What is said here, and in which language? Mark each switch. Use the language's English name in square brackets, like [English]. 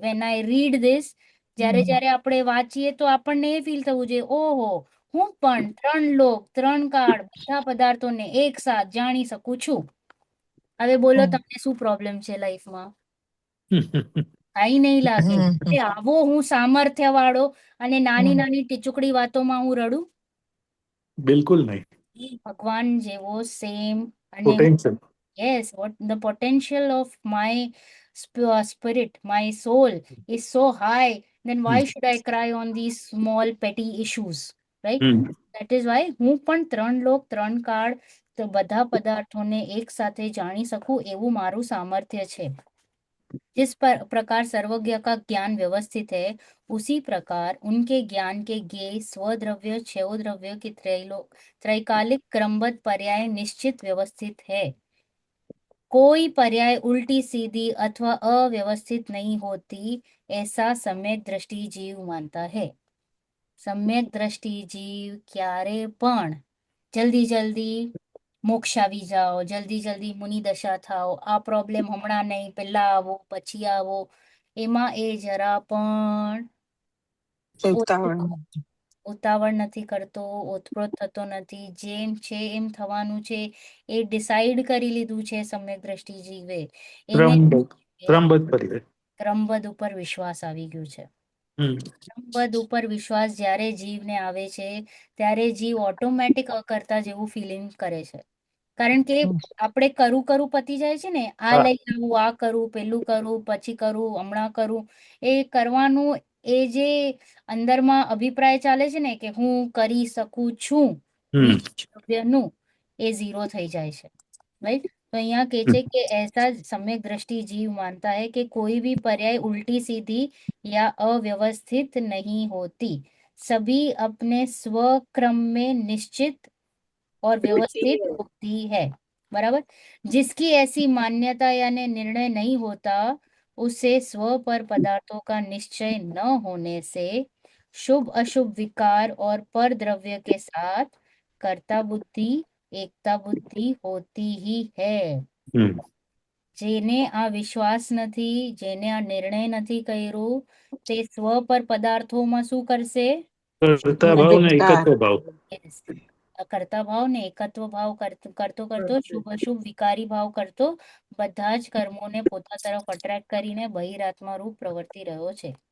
[English] when I read this, [Gujarati] જ્યારે આપણે વાંચીએ તો આપણને એ ફીલ થવું જોઈએ, ઓહો, હું પણ 3 લોક 3 કાળ બધા પદાર્થોને એક સાથ જાણી શકું છું. હવે બોલો તમને શું પ્રોબ્લેમ છે લાઈફમાં? કઈ નહીં લાગે. એટલે આવો હું સામર્થ્ય વાળો અને નાની નાની ટીચુકડી વાતોમાં હું રડું? બિલકુલ નહીં. ભગવાન જેવો સેમ. અને potential. [English] yes, what the potential of my spirit, my soul is so high, then why should I cry on these small petty issues, right? That is why [Gujarati] હું પણ 3 લોક 3 કાળ તો બધા પદાર્થોને એક સાથે જાણી શકું એવું મારું सामर्थ्य છે. [Hindi] जिस प्रकार सर्वज्ञ का ज्ञान व्यवस्थित है, उसी प्रकार उनके ज्ञान के ज्ञेय स्वद्रव्य क्षयोद्रव्य की त्रैकालिक क्रमबद्ध पर्याय निश्चित व्यवस्थित है. कोई पर्याय उल्टी सीधी अथवा अव्यवस्थित नहीं होती, ऐसा सम्यक दृष्टि जीव मानता है. सम्यक दृष्टि जीव क्यारे पण जल्दी जल्दी [Gujarati] મોક્ષ આવી જાઓ, જલ્દી જલ્દી મુનિ દશા થાઓ, આ પ્રોબ્લેમ હમણાં નહીં, પહેલા આવો પછી આવો, એમાં એ જરા પણ ઉતાવળ નથી કરતો, ઓતપ્રોત થતો નથી. જેમ છે એમ થવાનું છે એ ડિસાઈડ કરી લીધું છે સમ્યક દ્રષ્ટિ જીવે. એને ક્રમબદ્ધ પર્યાય. ક્રમબદ્ધ ઉપર વિશ્વાસ આવી ગયું છે. ક્રમબદ્ધ ઉપર વિશ્વાસ જ્યારે જીવને આવે છે ત્યારે જીવ ઓટોમેટિક અકર્તા જેવું ફિલિંગ કરે છે. કારણ કે આપણે કરું પતી જાય છે ને, આ લઈ આવું, આ કરું, પેલું કરું, પછી કરું, હમણાં કરું, એ કરવાનું એ જે અંદરમાં અભિપ્રાય ચાલે છે ને કે હું કરી શકું છું, નું એ 0 થઈ જાય છે. [English] Right? [Hindi] तो यहाँ कहे छे कि ऐसा सम्यक दृष्टि जीव मानता है कि कोई भी पर्याय उल्टी सीधी या अव्यवस्थित नहीं होती, सभी अपने स्वक्रम में निश्चित और व्यवस्थित होती है. बराबर? जिसकी ऐसी मान्यता यानी निर्णय नहीं होता, उसे स्व पर पदार्थों का निश्चय न होने से शुभ अशुभ विकार और पर द्रव्य के साथ कर्ता बुद्धि एकता बुद्धि होती ही है. [Gujarati] જેને આ વિશ્વાસ નથી, જેને આ નિર્ણય નથી કર્યો, તે સ્વ પર પદાર્થોમાં શું કરશે? કરતા ભાવ ને એકત્વ ભાવ. [English] Yes. [Gujarati] કરતા ભાવ ને એકત્વ ભાવ કરતો શુભ અશુભ વિકારી ભાવ કરતો બધા જ કર્મોને પોતા તરફ અટ્રેક્ટ કરીને બહિરાત્મા રૂપ પ્રવર્તી રહ્યો છે.